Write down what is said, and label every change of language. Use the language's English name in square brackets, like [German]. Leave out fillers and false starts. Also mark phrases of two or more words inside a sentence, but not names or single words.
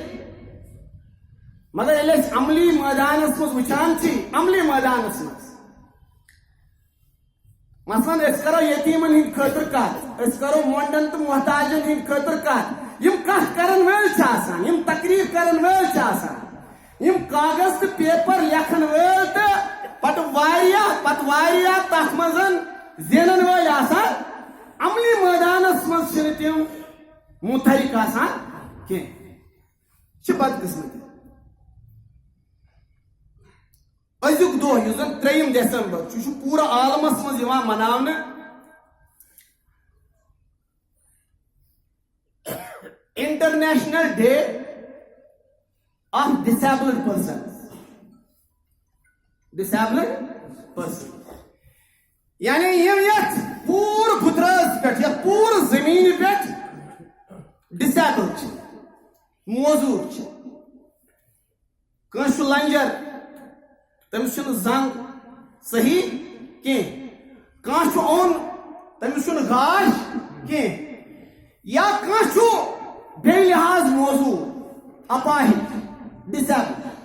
[Kashmiri] مگر ییٚلہِ أسۍ عملی مٲدانس منٛز وٕچھان چھِ، عملی مٲدانس منٛز مثلاً أسۍ کرو یتیٖمن ہٕنٛدۍ خٲطرٕ کتھ، أسۍ کرو مۄنڈن تہٕ محتاجن ہٕنٛدۍ خٲطرٕ کتھ، یِم کتھ کرن وٲلۍ چھِ آسان، یِم تقریر کرن وٲلۍ چھِ آسان، یِم کاغذ تہٕ پیپر لیکھن وٲلۍ تہٕ پتہٕ واریاہ تتھ منٛز زینن وٲلۍ آسان. عملی مٲدانس منٛز چھِنہٕ تِم مُتحرک آسان کینٛہہ. چھِ بدقسمتی. أزیُک دۄہ یُس زن 3 دسمبر چھُ، یہِ چھُ پوٗرٕ عالمس منٛز یِوان مناونہٕ انٹرنیشنل ڈے آف ڈسیبلڈ پرسنز. [English] disabled person [Kashmiri] یعنی یِم یتھ پوٗرٕ پھٕترٲژ پٮ۪ٹھ، یتھ پوٗرٕ زٔمیٖنہِ پٮ۪ٹھ ڈسیبل چھِ، موزوٗر چھِ. کٲنٛسہِ چھُ لنجر، تٔمِس چھُنہٕ زنٛگ صحیح کینٛہہ، کانٛہہ چھُ اوٚن تٔمِس چھُنہٕ گاش کینٛہہ، یا کانٛہہ چھُ بے لحاظ موضوع اپاہج ڈسیبل.